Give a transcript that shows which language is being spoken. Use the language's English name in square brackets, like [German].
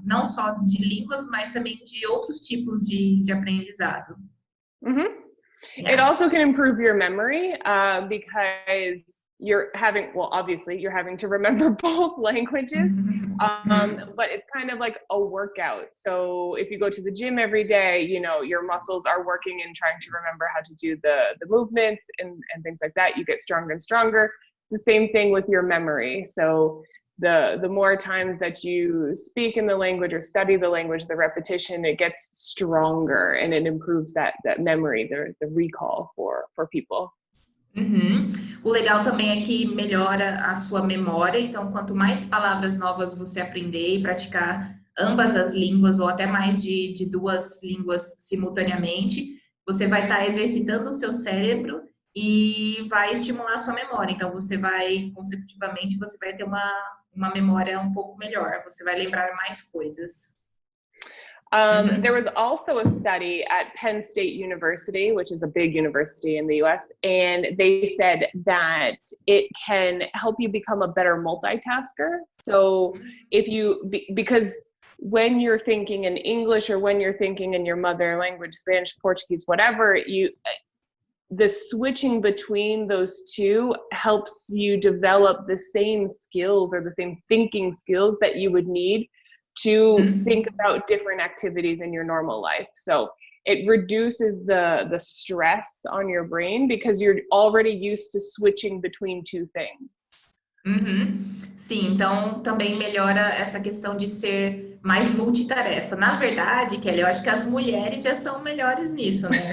[Portuguese] Não só de línguas, mas também de outros tipos de aprendizado. Mm-hmm. [English] Yes. It also can improve your memory because you're having to remember both languages, but it's kind of like a workout. So if you go to the gym every day, your muscles are working and trying to remember how to do the movements and things like that. You get stronger and stronger. It's the same thing with your memory. So the more times that you speak in the language or study the language, the repetition, it gets stronger and it improves that memory, the recall for people. Uhum. [Portuguese] O legal também é que melhora a sua memória, então quanto mais palavras novas você aprender e praticar ambas as línguas ou até mais de duas línguas simultaneamente, você vai estar exercitando o seu cérebro e vai estimular a sua memória. Então consecutivamente, você vai ter uma memória um pouco melhor, você vai lembrar mais coisas. [English] There was also a study at Penn State University, which is a big university in the US, and they said that it can help you become a better multitasker. So because when you're thinking in English or when you're thinking in your mother language, Spanish, Portuguese, whatever, the switching between those two helps you develop the same skills or the same thinking skills that you would need to think about different activities in your normal life. So it reduces the stress on your brain because you're already used to switching between two things. Uhum. [Portuguese] Sim, então também melhora essa questão de ser mais multitarefa. Na verdade, Kelly, eu acho que as mulheres já são melhores nisso, né?